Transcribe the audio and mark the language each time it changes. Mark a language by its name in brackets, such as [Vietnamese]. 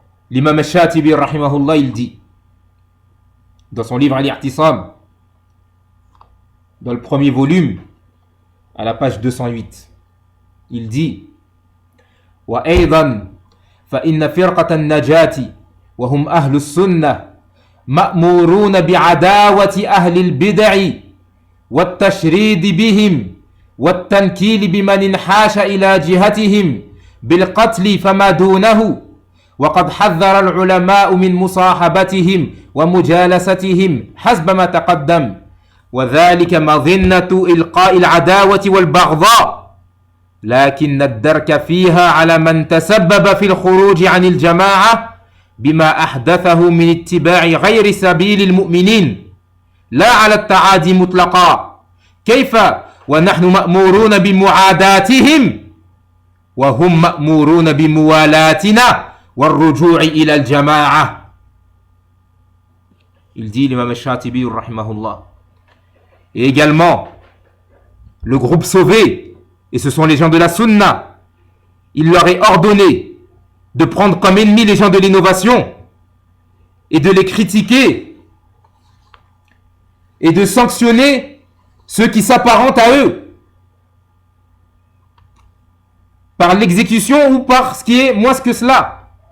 [French] L'imam al-Shatibi rahimahullah, il dit dans son livre Al-I'tisam, dans le premier volume, à la page 208, il dit [Arabic] وأيضا فإن فرقة النجاة وهم أهل السنة مأمورون بعداوة أهل البدع والتشريد بهم والتنكيل بمن انحاش إلى جهتهم بالقتل فما دونه وقد حذر العلماء من مصاحبتهم ومجالستهم حسب ما تقدم وذلك مظنة إلقاء العداوة والبغضاء لكن الدرك فيها على من تسبب في الخروج عن الجماعة بما أحدثه من اتباع غير سبيل المؤمنين لا على التعادي مطلقا كيف ونحن مأمورون بمعاداتهم وهم مأمورون بموالاتنا والرجوع إلى الجماعة. [French] Il dit l'imam al-Shatibi rahimahullah. Et également le groupe sauvé, et ce sont les gens de la sunna, il leur est ordonné de prendre comme ennemis les gens de l'innovation et de les critiquer et de sanctionner ceux qui s'apparentent à eux par l'exécution ou par ce qui est moins que cela.